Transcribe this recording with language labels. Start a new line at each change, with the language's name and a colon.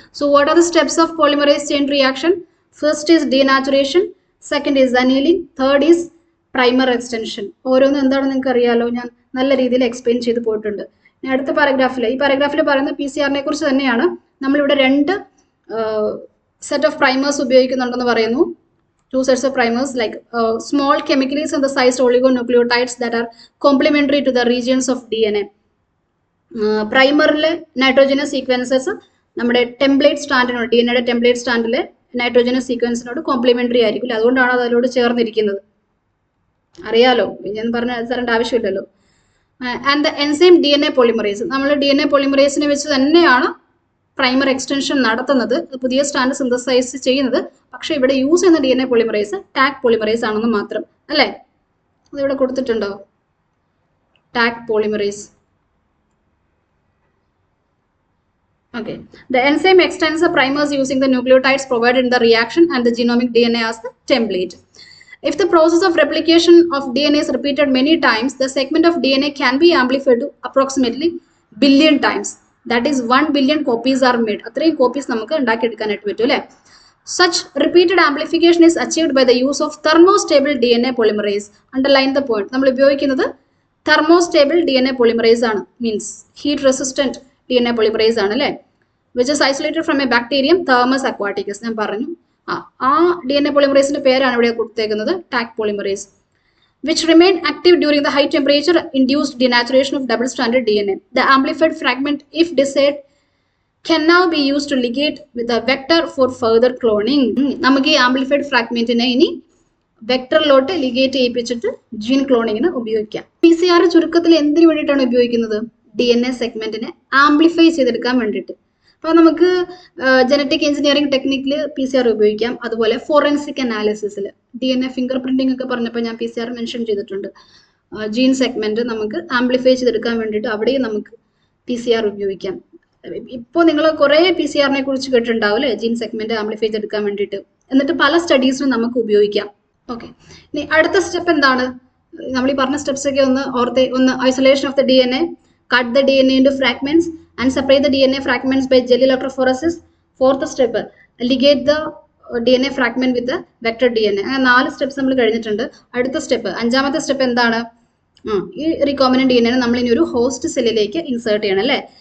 English: So what are the steps of polymerase chain reaction? First is denaturation, second is annealing, third is primer extension.
Malayalam: ഓരോന്നും എന്താണെന്ന് നിങ്ങൾക്ക് അറിയാലോ, ഞാൻ നല്ല രീതിയിൽ എക്സ്പ്ലെയിൻ ചെയ്ത് പോയിട്ടുണ്ട്. ഇനി അടുത്ത പാരഗ്രാഫിൽ ഈ പാരഗ്രാഫിൽ പറയുന്ന PCR കുറിച്ച് തന്നെയാണ്. നമ്മളിവിടെ 2 സെറ്റ് ഓഫ് പ്രൈമേഴ്സ് ഉപയോഗിക്കുന്നുണ്ടെന്ന് പറയുന്നു.
English: 2 sets of primers like small chemically synthesized oligonucleotides that are complementary to the regions of DNA.
Malayalam: പ്രൈമറിലെ nitrogenase sequences നമ്മുടെ ടെംപ്ലേറ്റ് സ്റ്റാൻഡിനോട്, DNAയുടെ ടെംപ്ലേറ്റ് സ്റ്റാൻഡിലെ നൈട്രോജനസ് സീക്വൻസിനോട് കോംപ്ലിമെന്ററി ആയിരിക്കും. അതുകൊണ്ടാണ് അത് അതിനോട് ചേർന്നിരിക്കുന്നത്. അറിയാലോ, ഞാൻ പറഞ്ഞ തരേണ്ട ആവശ്യമില്ലല്ലോ.
English: and the enzyme DNA polymerase,
Malayalam: നമ്മൾ DNA പോളിമറേസിനെ വെച്ച് തന്നെയാണ് പ്രൈമർ എക്സ്റ്റൻഷൻ നടത്തുന്നത്, പുതിയ സ്റ്റാൻഡ് സിന്തസൈസ് ചെയ്യുന്നത്. പക്ഷേ ഇവിടെ യൂസ് ചെയ്യുന്ന DNA പോളിമറേസ് ടാഗ് പോളിമറേസ് ആണെന്ന് മാത്രം അല്ലേ. അതിവിടെ കൊടുത്തിട്ടുണ്ടോ? Tag polymerase.
English: Okay. The enzyme extends the primers using the nucleotides provided in the reaction and the genomic DNA as the template. If the process of replication of DNA is repeated many times, the segment of DNA can be amplified to approximately billion times. That is 1 billion copies are made.
Malayalam: അത്രയും copies നമുക്ക് ഉണ്ടാക്കിയെടുക്കാനായിട്ട് പറ്റും അല്ലേ?
English: Such repeated amplification is achieved by the use of thermostable DNA polymerase. Underline the point.
Malayalam: നമ്മൾ ഉപയോഗിക്കുന്നത് thermostable DNA polymerase ആണ്.
English: Means heat resistant DNA polymerase
Malayalam: ആണ് അല്ലേ?
English: Which is isolated from a bacterium Thermus aquaticus.
Malayalam: ഞാൻ പറഞ്ഞു. ആ DNA polymerase പേരാണ് ഇവിടെ കൊടുത്തേക്കുന്നത് Tak polymerase,
English: which remained active during the high temperature induced denaturation of double stranded DNA. The amplified fragment, if desired, can now be used to ligate with a vector for further cloning.
Malayalam: നമുക്ക് ഈ amplified ഫ്രാഗ്മെന്റിനെ ഇനി വെക്ടറിലോട്ട് ligate ചെയ്യിപ്പിച്ചിട്ട് gene ക്ലോണിങ്ങിന് ഉപയോഗിക്കാം. PCR ചുരുക്കത്തിൽ എന്തിനു വേണ്ടിയിട്ടാണ് ഉപയോഗിക്കുന്നത്? DNA സെഗ്മെന്റിനെ amplify ചെയ്തെടുക്കാൻ വേണ്ടിയിട്ട്. അപ്പോൾ നമുക്ക് ജനറ്റിക് എഞ്ചിനീയറിംഗ് ടെക്നിക്കിൽ PCR ഉപയോഗിക്കാം. അതുപോലെ ഫോറൻസിക് അനാലിസിസിൽ DNA ഫിംഗർ പ്രിന്റിംഗ് ഒക്കെ പറഞ്ഞപ്പോൾ ഞാൻ PCR മെൻഷൻ ചെയ്തിട്ടുണ്ട്. ജീൻ സെഗ്മെന്റ് നമുക്ക് ആംപ്ലിഫൈ ചെയ്തെടുക്കാൻ വേണ്ടിയിട്ട് അവിടെയും നമുക്ക് PCR ഉപയോഗിക്കാം. ഇപ്പോൾ നിങ്ങൾ കുറേ PCR കുറിച്ച് കേട്ടിട്ടുണ്ടാവും അല്ലേ? ജീൻ സെഗ്മെന്റ് ആംപ്ലിഫൈ ചെയ്തെടുക്കാൻ വേണ്ടിയിട്ട്. എന്നിട്ട് പല സ്റ്റഡീസിനും നമുക്ക് ഉപയോഗിക്കാം. ഓക്കെ, ഇനി അടുത്ത സ്റ്റെപ്പ് എന്താണ്? നമ്മൾ ഈ പറഞ്ഞ സ്റ്റെപ്സ് ഒക്കെ ഒന്ന്
English: Isolation of the DNA, cut the DNA into fragments and separate the DNA fragments by jelly electrophoresis. Fourth step, ligate the DNA fragment with the vector DNA.
Malayalam: അങ്ങനെ 4 സ്റ്റെപ്സ് നമ്മൾ കഴിഞ്ഞിട്ടുണ്ട്. അടുത്ത സ്റ്റെപ്പ്, അഞ്ചാമത്തെ സ്റ്റെപ്പ് എന്താണ്? ഈ recombinant DNA നമ്മൾ ഇനി ഒരു ഹോസ്റ്റ് സെല്ലിലേക്ക് ഇൻസേർട്ട് ചെയ്യണം അല്ലേ?